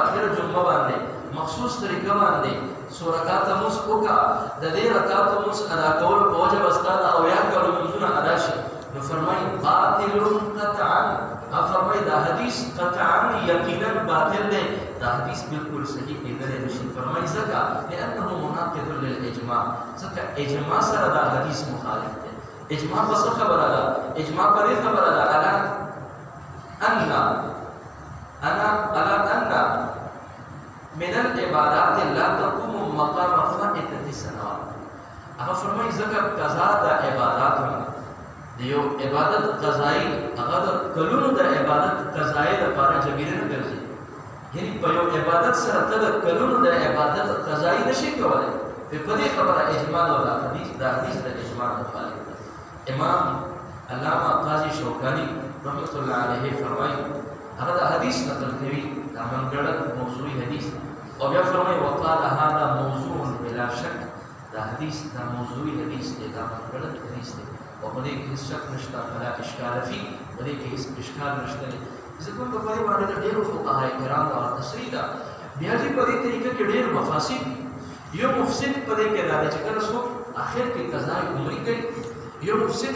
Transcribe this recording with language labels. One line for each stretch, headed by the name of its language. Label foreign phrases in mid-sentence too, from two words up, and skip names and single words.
Pashto: آخره جمعه باندې مخصوص طریقه باندې څو رکعته لمونځ وکړه د دې رکعتو لمونځ ادا کولو په وجه به ستا د اویا کالو لمونځونه ادا شي نو فرمایي باطل قطعا فرمایي دا حدیث قطعا یقینا باطل دی دا حدیث بالکل صحیح کېدلی نشي فرمایي ځکه
Arabic: لانه مناقض للاجماع
Pashto: ځکه اجماع سره دا حدیث مخالف دی اجماع په څه خبره ده اجماع په دې خبره ده على
Arabic: ان من العبادات لا تقوم مقام فائتة الصلوات
Pashto: هغه فرمایي ځکه قضا د عباداتو د یو عبادت قضایي هغه د کلونو د عبادت قضایي لپاره جبیره نه ګرځي یعنی په یو عبادت سره ته د کلونو د عبادت قضایي نشي کولی په دې خبره اجماع او دا حدیث د اجماع مخالف دی امام علامه قاضي شوکاني رحمت الله علیه فرمایي هغه د حدیث نقل کوي دا منګړت موضوعي حدیث او بیا فرمایي
Arabic: وقال هذا موضوع بلا شک
Pashto: دا حدیث دا موضوعي حدیث دی دا منګړت حدیث دی او په دې کې هیڅ شک نشته
Arabic: فلا اشکال فی
Pashto: په دې کې هیڅ اشکال نشته ځکه په دې باندې د ډېرو فقهای کرام او تصریح ده بیا دې په دې طریقه کې ډېر مفاسد یو مفسد په دې کې راځي چې کله څوک اخر کې قضا عمرې کوي یو مفسد